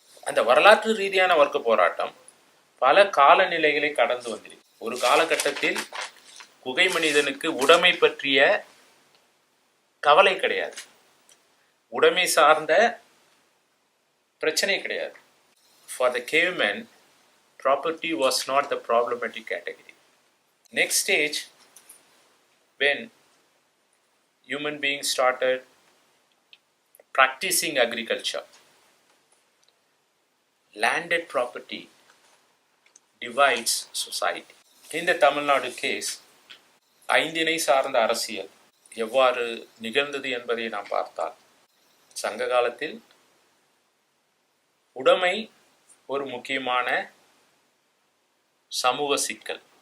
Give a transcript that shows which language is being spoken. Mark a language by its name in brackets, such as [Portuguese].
[Tamil] அந்த வரலாற்று ரீதியான வர்க்க போராட்டம் பல காலநிலைகளை கடந்து வந்திருக்கு. ஒரு காலகட்டத்தில் குகை மனிதனுக்கு உடைமை பற்றிய கவலை கிடையாது, உடைமை சார்ந்த பிரச்சனை கிடையாது. [English] For the cavemen, property was not the problematic category. Next stage, when human beings started practicing agriculture, landed property divides society. [Tamil] இந்த தமிழ்நாடு கேஸ் ஐந்திணை சார்ந்த அரசியல் எவ்வாறு நிகழ்ந்தது என்பதை நாம் பார்த்தால், சங்க காலத்தில் உடைமை ஒரு முக்கியமான சமூக சிக்கல்.